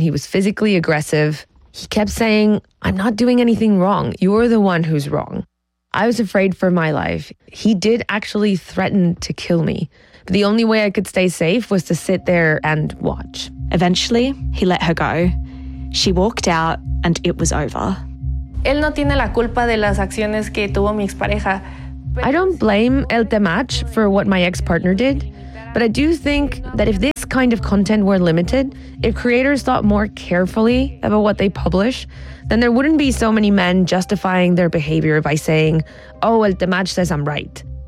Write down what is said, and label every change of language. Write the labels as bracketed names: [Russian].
[English] He was physically aggressive. He kept saying, "I'm not doing anything wrong. You're the one who's wrong." I was afraid for my life. He did actually threaten to kill me. But the only way I could stay safe was to sit there and watch. Eventually, he let her go. She walked out and it was over. [Spanish] Él no tiene la culpa de las acciones que tuvo mi expareja. [English] I don't blame El Temach for what my ex-partner did, but I do think that if this kind of content were limited, if creators thought more carefully about what they publish, then there wouldn't be so many men justifying their behavior by saying, oh, El Temach says I'm right.